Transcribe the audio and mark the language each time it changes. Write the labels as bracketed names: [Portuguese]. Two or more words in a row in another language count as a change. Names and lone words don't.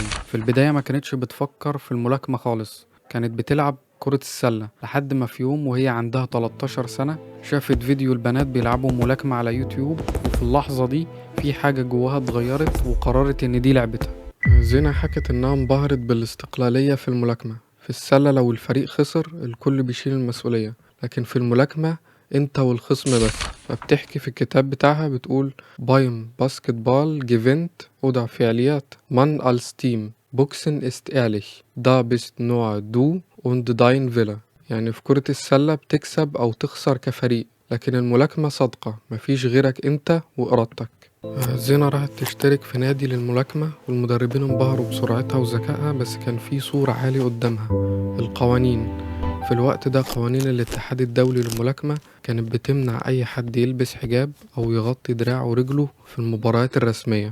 [Arabic] في البداية ما كانتش بتفكر في الملاكمة خالص، كانت بتلعب كرة السلة، لحد ما في يوم وهي عندها 13 سنة شافت فيديو البنات بيلعبوا ملاكمة على يوتيوب، وفي اللحظة دي في حاجة جواها اتغيرت وقررت إن دي لعبتها. زينة حكت إنها انبهرت بالاستقلالية في الملاكمة. في السلة لو الفريق خسر الكل بيشيل المسؤولية، لكن في الملاكمة انت والخصم بس. فبتحكي في الكتاب بتاعها بتقول [German] beim Basket Ball gewinnt oder فعاليات man als Team Boxen ist ehrlich da bist nur du und dein Wille. [Arabic] يعني في كرة السلة بتكسب أو تخسر كفريق، لكن الملاكمة صادقة، مفيش غيرك انت وإرادتك. زينة راحت تشترك في نادي للملاكمة والمدربين انبهروا بسرعتها وذكائها، بس كان في صورة عالية قدامها: القوانين. في الوقت ده قوانين الاتحاد الدولي للملاكمة كانت بتمنع أي حد يلبس حجاب أو يغطي دراعه ورجله في المباريات الرسمية.